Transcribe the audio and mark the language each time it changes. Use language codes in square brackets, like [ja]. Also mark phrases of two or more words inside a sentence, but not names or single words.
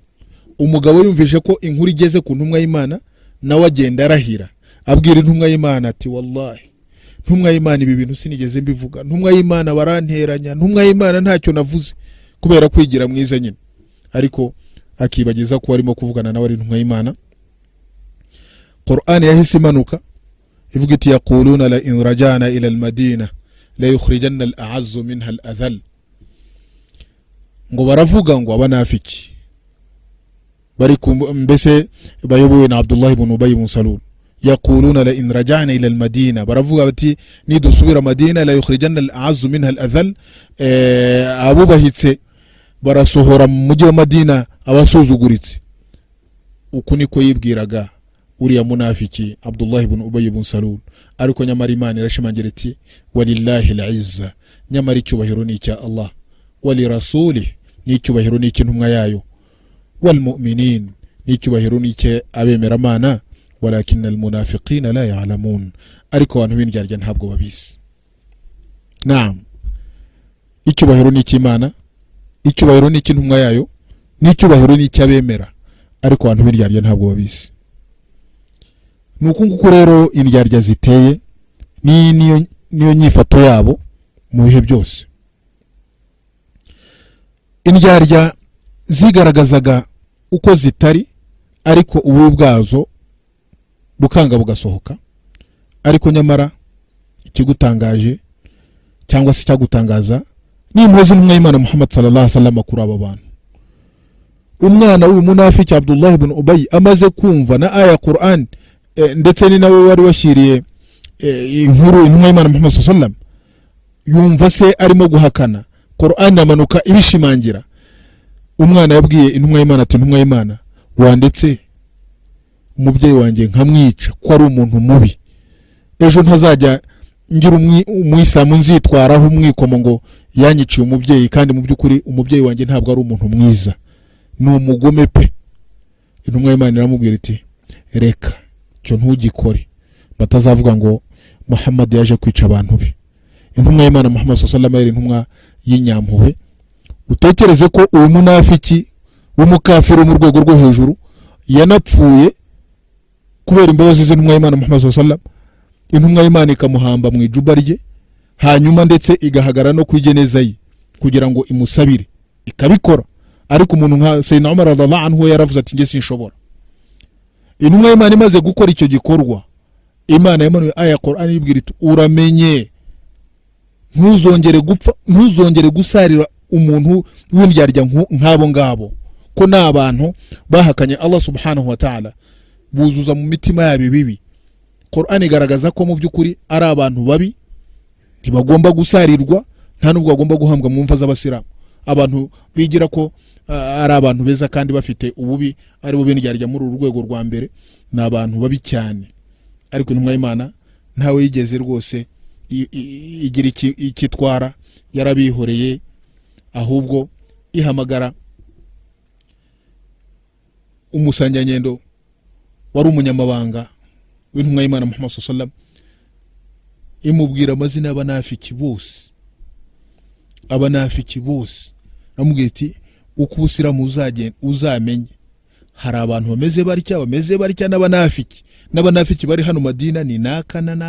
[rw] Umugabo yumvise ko inkuru igeze ku ntumwa y'Imana, nawe agenda arahira abwira intumwa y'Imana ati wallahi ntumwa y'Imana ibi bintu sinigeze mbivuga, ntumwa y'Imana baranteranya, ntumwa y'Imana ntacyo navuze, kubera kwigira mwiza nyine. Ariko akibagiza ko arimo kuvugana nawe ari intumwa y'Imana. Qur'an yahise imanuka ivuga iti [ar] يقولون لئن رجعنا إلى المدينة ليخرجن الأعز منها الأذل, [rw] ngo baravuga ngo abanafiki bari mbese bayobowe na Abdullah ibn Ubay ibn Salul. [ar] يقولون لئن رجعنا إلى المدينة, [rw] baravuga bati nidusubira Madina [ar] ليخرجن الأعز منها الأذل, [rw] abubahitse barasohora mu mujyi wa Madina abasuzuguritse. Uku niko yibwiraga uriya munafiki Abdullah ibn Ubay ibn Salul. Ariko nyamara Imana irashimangira iti [ar] ولله العزة, [rw] nyamara icyubahiro ni icya Allah, [ar] ولرسوله [rw] ni icyubahiro ni icy'intumwa yayo, [ar] وللمؤمنين [rw] ni icyubahiro ni icye abemeramana, [ar] ولكن المنافقين لا يعلمون, [rw] ariko abantu b'indyarya ntabwo babizi. Naam, icyubahiro ni icy'Imana, icyubahiro ni icy'intumwa yayo, ni icyubahiro ni icy'abemera, ariko abantu b'indyarya ntabwo babizi. Nuko nguko rero indyarya ziteye, niyo nyifato yabo mu bihe byose. Indyarya zigaragazaga uko zitari, ariko ububi bwazo bukanga bugasohoka. Ariko nyamara ikigutangaje cyangwa se cyagutangaza ni impuhwe z'intumwa y'Imana Muhammad [ar] صلى الله عليه وسلم [rw] kuri aba bantu. Umwana w'uyu munafiki Abdullah ibn Ubay amaze kumva na aya Qur'an, ndetse ni nawe wari washyiriye inkuru intumwa y'Imana Muhammad [ar] صلى الله عليه وسلم, [rw] yumva se arimo guhakana Qur'an amanuka ibishimangira. Umwana yabwiye intumwa y'Imana ati intumwa y'Imana, wandetse umubyeyi wanjye nkamwica ko ari umuntu mubi, ejo ntazajya ngira umuyisilamu nzitwaraho umwikomo ngo yanyiciye umubyeyi, kandi mu by'ukuri umubyeyi wanjye ntabwo ari umuntu mwiza, ni umugome pe. Intumwa y'Imana iramubwira iti reka cyo ntugikore, batazavuga ngo Muhammad yaje kwica abantu be. Intumwa y'Imana Muhammad [ar] صلى الله عليه وسلم [rw] intumwa y'inyampuhwe. Utekereze ko uyu munafiki w'umukafiri mu rwego rwo hejuru yanapfuye kubera imbabazi z'intumwa y'Imana Muhammad [ar] صلى الله عليه وسلم, [rw] intumwa y'Imana ikamuhamba mu ijuba rye, hanyuma ndetse igahagara no kwigeneza ye kugira ngo imusabire ikabikora. Ariko umuntu nka Sayyidina Umar [ar] رضي الله عنه [rw] yaravuze ati nge sinshobora. Intumwa y'Imana imaze gukora icyo gikorwa, Imana yamanuye aya Qur'an ibwira iti uramenye ntuzongere gupfa, ntuzongere gusarira umuntu w'indyarya nk'abo ngabo, ko n'abantu bahakanye Allah [ar] سبحانه وتعالى, [rw] buzuza mu mitima yabo ibibi. Qur'an igaragaza ko mu by'ukuri ari abantu babi, ntibagomba gusarirwa, nta nubwo bagomba guhambwa mu mva z'abasilamu. Abantu bigira ko ari abantu beza kandi bafite ububi, ari bo b'indyarya muri uru rwego rwa mbere, ni abantu babi cyane. Ariko intumwa y'Imana ntawe yigeze rwose igira ikitwara, yarabihoreye, ahubwo ihamagara umusanganyendo wari umunyamabanga w'intumwa y'Imana Muhammad [ar] صلى الله عليه وسلم, [rw] imubwira amazina y'abanafiki bose, abanafiki bose, namubwira iti uko ubusiramu uzamenye hari abantu bameze barya n'abanafiki bari hano Madina ni naka.